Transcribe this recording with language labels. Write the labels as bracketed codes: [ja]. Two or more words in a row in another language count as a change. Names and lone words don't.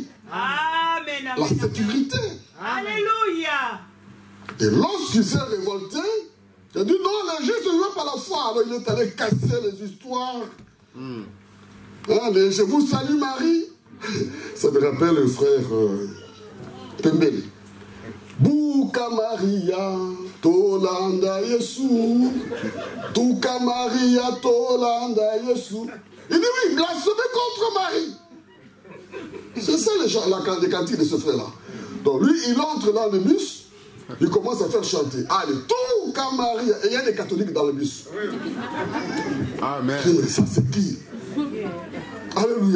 [fr] Amen, La amen. sécurité. Alléluia. Et lorsqu'il s'est révolté, il a dit non, le juste ne veut pas la foi. Alors il est allé casser les histoires. Je vous salue Marie. Ça me rappelle le frère Pembele. [ln] Buka Maria, Tolanda Yesu. Tuka Maria, Tolanda Yesu. [fr] Il dit oui, blasphémer contre Marie. C'est ça les cantiques de ce frère-là. Donc lui, il entre dans le bus, il commence à faire chanter. [ln] Allez, Tuka Maria. [fr] Et il y a des catholiques dans le bus. Amen. Mais ça, c'est qui? Alléluia.